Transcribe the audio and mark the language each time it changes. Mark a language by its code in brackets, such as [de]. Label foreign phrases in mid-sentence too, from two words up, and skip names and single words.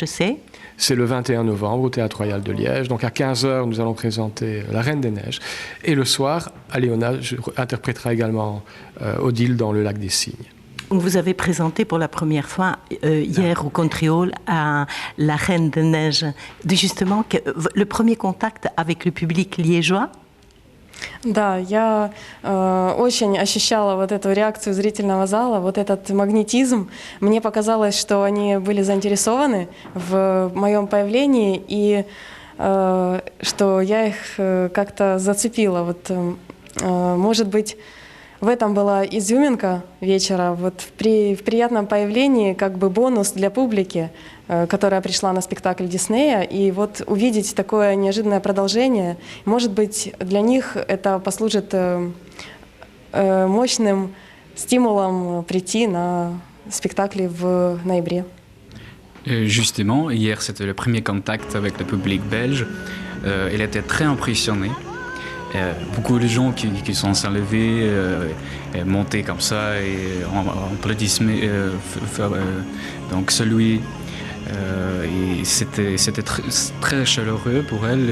[fr] c'est le 21 novembre au Théâtre Royal de Liège. Donc à 15h, nous allons présenter La Reine des Neiges. Et le soir, Alena interprétera également Odile dans le Lac des Cygnes. Vous avez présenté pour la première fois hier au Country Hall à La Reine des Neiges. Justement, le premier contact avec le public liégeois. [ru] Да, я очень ощущала вот эту реакцию зрительного зала, вот этот магнетизм. Мне показалось, что они были заинтересованы в моем появлении и что я их как-то зацепила. Вот, может быть, в этом была изюминка вечера. Вот в приятном появлении как бы бонус для публики, которая пришла на спектакль Диснея, и вот увидеть такое неожиданное продолжение, может быть, для них это послужит мощным стимулом прийти на спектакли в ноябре. [fr] Justement, hier c'était le premier contact avec le public belge. Il était très impressionné. Beaucoup de gens qui sont s'enlevés, montés comme ça et en applaudissements. Donc celui, et c'était très chaleureux pour elle.